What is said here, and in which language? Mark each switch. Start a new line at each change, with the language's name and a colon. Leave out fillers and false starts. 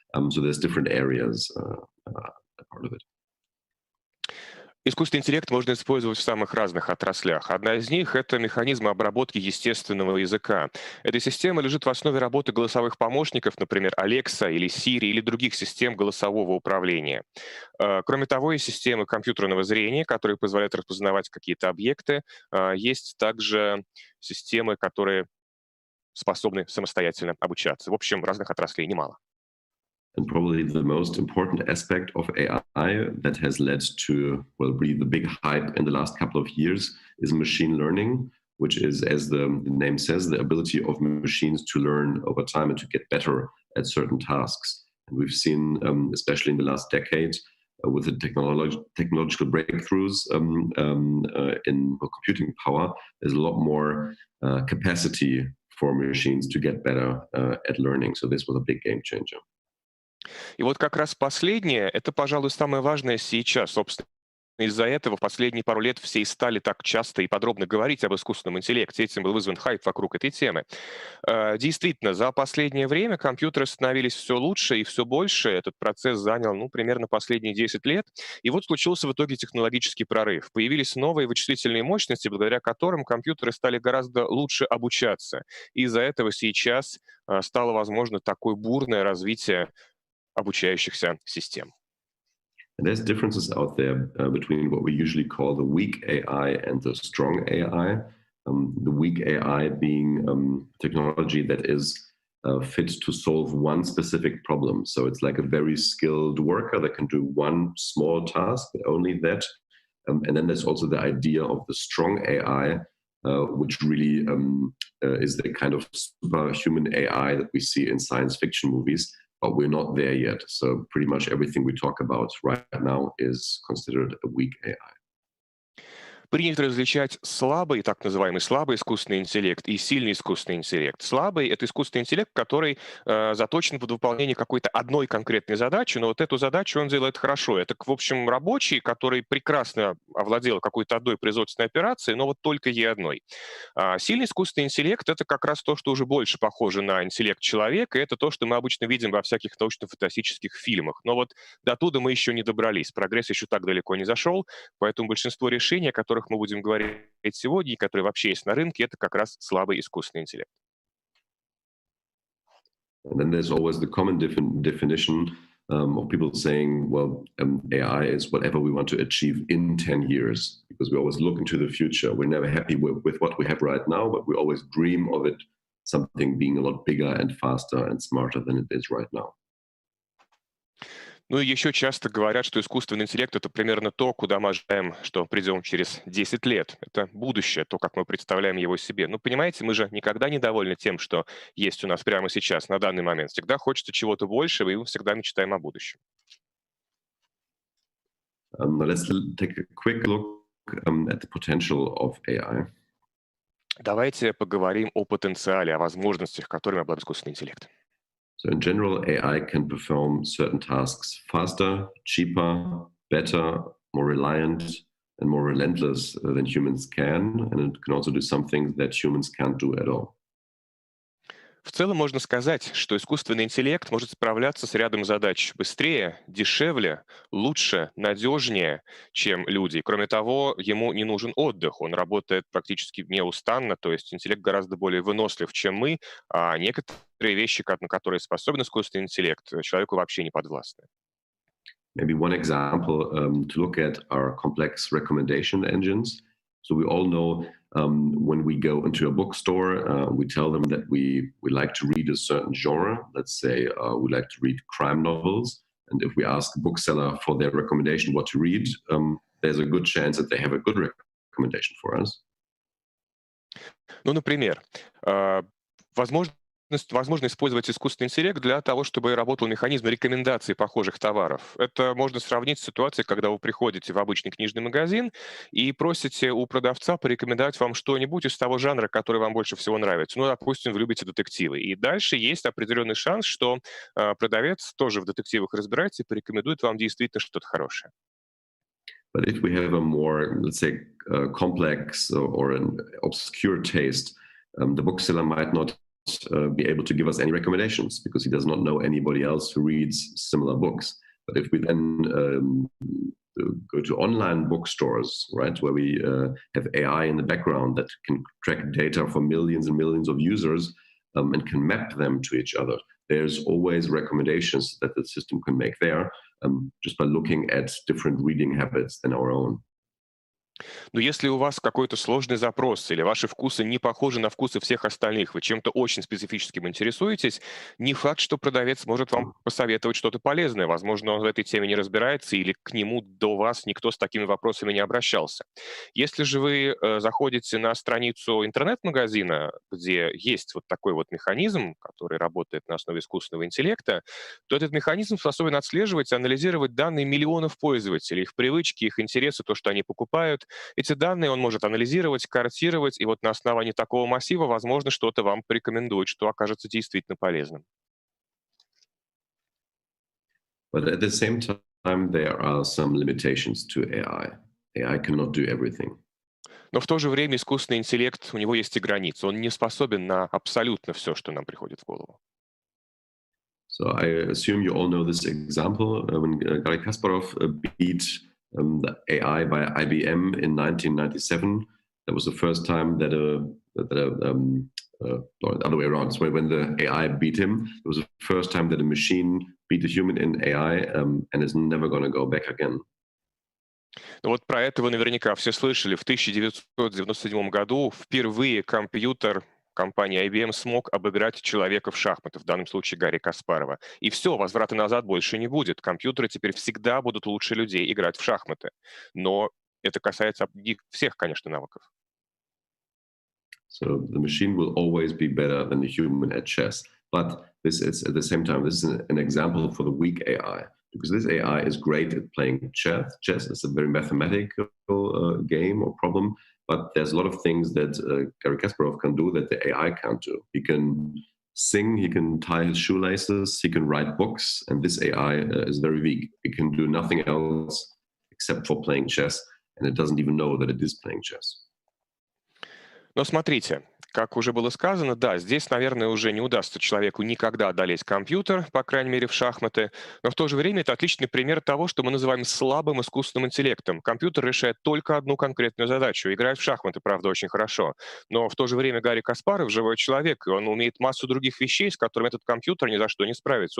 English: So there's different areas part of it.
Russian: Искусственный интеллект можно использовать в самых разных отраслях. Одна из них — это механизмы обработки естественного языка. Эта система лежит в основе работы голосовых помощников, например, Alexa или Siri, или других систем голосового управления. Кроме того, есть системы компьютерного зрения, которые позволяют распознавать какие-то объекты. Есть также системы, которые способны самостоятельно обучаться. В общем, разных отраслей немало.
English: And probably the most important aspect of AI that has led to, well, really the big hype in the last couple of years is machine learning, which is, as the name says, the ability of machines to learn over time and to get better at certain tasks. And we've seen, especially in the last decade, with the technological breakthroughs in computing power, there's a lot more capacity for machines to get better at learning. So this was a big game changer.
Russian: И вот как раз последнее, это, пожалуй, самое важное сейчас, собственно. Из-за этого в последние пару лет все и стали так часто и подробно говорить об искусственном интеллекте. Этим был вызван хайп вокруг этой темы. Действительно, за последнее время компьютеры становились все лучше и все больше. Этот процесс занял, примерно последние 10 лет. И вот случился в итоге технологический прорыв. Появились новые вычислительные мощности, благодаря которым компьютеры стали гораздо лучше обучаться. И из-за этого сейчас стало возможно такое бурное развитие обучающихся систем.
English: And there's differences out there between what we usually call the weak AI and the strong AI. The weak AI being technology that is fit to solve one specific problem. So it's like a very skilled worker that can do one small task, but only that. And then there's also the idea of the strong AI, which really is the kind of superhuman AI that we see in science fiction movies. But we're not there yet. So pretty much everything we talk about right now is considered a weak AI.
Russian: Принято различать слабый, так называемый слабый искусственный интеллект и сильный искусственный интеллект. Слабый — это искусственный интеллект, который заточен под выполнение какой-то одной конкретной задачи, но вот эту задачу он делает хорошо. Это, в общем, рабочий, который прекрасно овладел какой-то одной производственной операцией, но вот только ей одной. Сильный искусственный интеллект — это как раз то, что уже больше похоже на интеллект человека, и это то, что мы обычно видим во всяких научно-фантастических фильмах. Но вот до туда мы еще не добрались. Прогресс еще так далеко не зашел, поэтому большинство решений, о которых мы будем говорить сегодня, и которые вообще есть на рынке, это как раз слабый искусственный интеллект.
English: And then there's always the common definition of people saying, well, AI is whatever we want to achieve in 10 years, because we always look into the future. We're never happy with what we have right now, but we always dream of it, something being a lot bigger and faster and smarter than it is right now.
Russian: Ну и еще часто говорят, что искусственный интеллект — это примерно то, куда мы ожидаем, что придем через 10 лет. Это будущее, то, как мы представляем его себе. Ну, понимаете, мы же никогда не довольны тем, что есть у нас прямо сейчас, на данный момент. Всегда хочется чего-то большего, и мы всегда мечтаем о будущем.
English: Let's take a quick look at the potential of AI.
Russian: Давайте поговорим о потенциале, о возможностях, которыми обладает искусственный интеллект.
English: So in general, AI can perform certain tasks faster, cheaper, better, more reliant, and more relentless than humans can. And it can also do some things that humans can't do at all.
Russian: В целом можно сказать, что искусственный интеллект может справляться с рядом задач быстрее, дешевле, лучше, надежнее, чем люди. Кроме того, ему не нужен отдых, он работает практически неустанно, то есть интеллект гораздо более вынослив, чем мы, а некоторые вещи, на которые способен искусственный интеллект, человеку вообще не подвластны.
English: Maybe one example to look at are complex recommendation engines. So we all know when we go into a bookstore, we tell them that we like to read a certain genre. Let's say we like to read crime novels. And if we ask the bookseller for their recommendation what to read, there's a good chance that they have a good recommendation for us.
Russian: Ну, например, возможно использовать искусственный интеллект для того, чтобы работал механизм рекомендаций похожих товаров. Это можно сравнить с ситуацией, когда вы приходите в обычный книжный магазин и просите у продавца порекомендовать вам что-нибудь из того жанра, который вам больше всего нравится. Ну, допустим, вы любите детективы. И дальше есть определенный шанс, что продавец тоже в детективах разбирается и порекомендует вам действительно что-то хорошее.
English: But if we have a more, let's say, complex or an obscure taste, the bookseller might not be able to give us any recommendations because he does not know anybody else who reads similar books. But if we then go to online bookstores, right, where we have AI in the background that can track data for millions and millions of users and can map them to each other, there's always recommendations that the system can make there just by looking at different reading habits than our own.
Russian: Но если у вас какой-то сложный запрос или ваши вкусы не похожи на вкусы всех остальных, вы чем-то очень специфическим интересуетесь, не факт, что продавец может вам посоветовать что-то полезное. Возможно, он в этой теме не разбирается или к нему до вас никто с такими вопросами не обращался. Если же вы заходите на страницу интернет-магазина, где есть вот такой вот механизм, который работает на основе искусственного интеллекта, то этот механизм способен отслеживать и анализировать данные миллионов пользователей, их привычки, их интересы, то, что они покупают. Эти данные он может анализировать, картировать, и вот на основании такого массива, возможно, что-то вам порекомендует, что окажется действительно полезным.
English: But at the same time, there are some limitations to AI. AI cannot do everything.
Russian: Но в то же время искусственный интеллект, у него есть и границы. Он не способен на абсолютно все, что нам приходит в голову.
English: So I assume you all know this example when Garry Kasparov beat the AI by IBM in 1997. That was the first time that or the other way around. So when the AI beat him, it was the first time that a machine beat a human in AI, and is never going to go back again.
Russian: Ну вот про это вы наверняка все слышали. В 1997 году впервые компьютер компании IBM смог обыграть человека в шахматы, в данном случае Гарри Каспарова. И все, возврата назад больше не будет. Компьютеры теперь всегда будут лучше людей играть в шахматы. Но это касается не всех, конечно, навыков.
English: So the machine will always be better than the human at chess. But this is at the same time, this is an example for the weak AI. Because this AI is great at playing chess. Chess is a very mathematical game or problem, but there's a lot of things that Garry Kasparov can do that the AI can't do. He can sing, he can tie his shoelaces, he can write books, and this AI is very weak. It can do nothing else except for playing chess, and it doesn't even know that it is playing chess.
Russian: Но смотрите, как уже было сказано, да, здесь, наверное, уже не удастся человеку никогда одолеть компьютер, по крайней мере, в шахматы, но в то же время это отличный пример того, что мы называем слабым искусственным интеллектом. Компьютер решает только одну конкретную задачу, играет в шахматы, правда, очень хорошо, но в то же время Гарри Каспаров живой человек, и он умеет массу других вещей, с которыми этот компьютер ни за что не справится.